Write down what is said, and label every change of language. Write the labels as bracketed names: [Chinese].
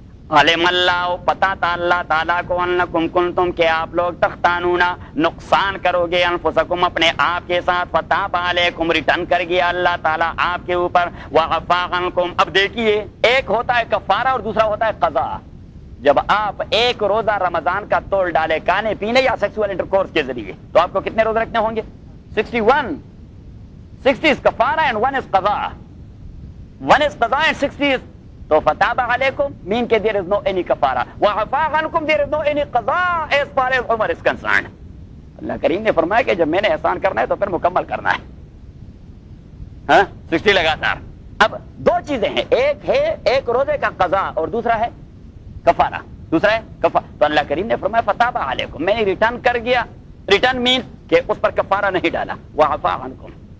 [Arabic] علم اللہ, [Urdu] پتا تھا اللہ تعالیٰ کو, [Arabic] انکم کنتم, [Urdu] کہ آپ لوگ, [Arabic] تختانونا, [Urdu] نقصان کرو گے, [Arabic] انفسکم, [Urdu] اپنے آپ کے ساتھ, [Arabic] فتاب علیکم, [Urdu] ریٹرن کر گیا اللہ تعالیٰ آپ کے اوپر, [Arabic] وعفا عنکم. [Urdu] اب دیکھیے, ایک ہوتا ہے کفارہ اور دوسرا ہوتا ہے قضا. جب آپ ایک روزہ رمضان کا توڑ ڈالے کھانے پینے یا [English] sexual intercourse [Urdu] کے ذریعے, تو آپ کو کتنے روزے رکھنے ہوں گے؟ 61. [English] 60 is کفارہ and 1 is قضا. 1 is قضا اینڈ 60 از, تو [Arabic] فتاب علیکم [English] mean کہ there is no any کفارہ, [Arabic] وعفا عنکم [English] There is no any قضا as far as Umar is concerned. [Urdu] اللہ کریم نے فرمایا کہ جب میں نے احسان کرنا ہے تو پھر مکمل کرنا ہے. ہاں 60 لگاتار. اب دو چیزیں ہیں, ایک ہے ایک روزے کا قضا اور دوسرا ہے کفارہ. دوسرا ہے کفارہ. تو اللہ کریم نے فرمایا [Arabic] فتاب علیکم, [Urdu] میں نے ریٹرن کر گیا. ریٹرن مین کہ اس پر کفارہ نہیں ڈالا, [Arabic] وعفا عنکم.